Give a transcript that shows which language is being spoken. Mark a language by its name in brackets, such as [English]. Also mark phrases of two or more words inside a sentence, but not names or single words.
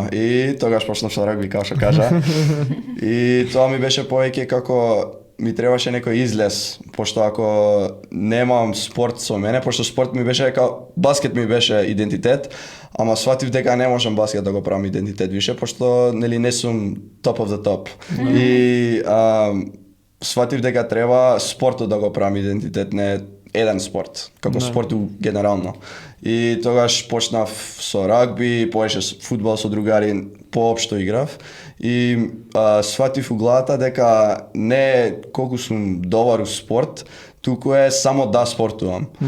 [Macedonian] И тогаш почнав со рагби, како што кажа. И тоа ми беше повеќе како ми требаше некој излез, пошто ако немам спорт со мене, пошто спорт ми беше баскет ми беше идентитет, ама сватив дека не можам баскет да го правам идентитет више, пошто нели не сум [English] top of the top. [Macedonian] И сватив дека треба спортот да го правам идентитет, не еден спорт, како спорт генерално. И тогаш почнав со рагби, поеше фудбал со другари, поопшто играв. И сватив у главата дека не колку сум добар у спорт, туку е само да спортувам.